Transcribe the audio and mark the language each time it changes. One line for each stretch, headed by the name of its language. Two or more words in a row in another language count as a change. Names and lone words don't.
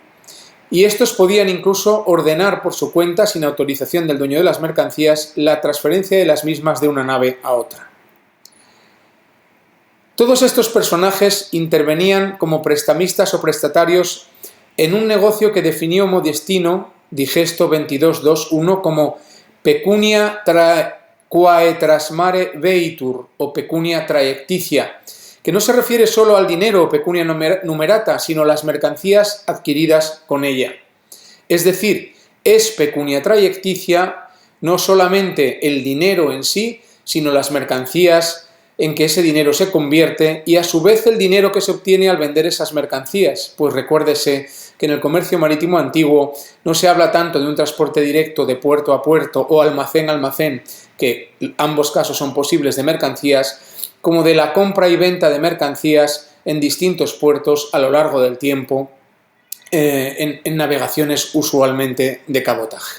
Spanish: Y estos podían incluso ordenar por su cuenta, sin autorización del dueño de las mercancías, la transferencia de las mismas de una nave a otra. Todos estos personajes intervenían como prestamistas o prestatarios en un negocio que definió Modestino, Digesto 22, 2, 1, como
Latin: pecunia quae trasmare veitur
Spanish: o
Latin: pecunia traiecticia,
Spanish: que no se refiere solo al dinero o
Latin: pecunia numerata,
Spanish: sino a las mercancías adquiridas con ella. Es decir, es
Latin: pecunia traiecticia
Spanish: no solamente el dinero en sí, sino las mercancías en que ese dinero se convierte y a su vez el dinero que se obtiene al vender esas mercancías. Pues recuérdese que en el comercio marítimo antiguo no se habla tanto de un transporte directo de puerto a puerto o almacén a almacén, que ambos casos son posibles de mercancías, como de la compra y venta de mercancías en distintos puertos a lo largo del tiempo, en navegaciones usualmente de cabotaje.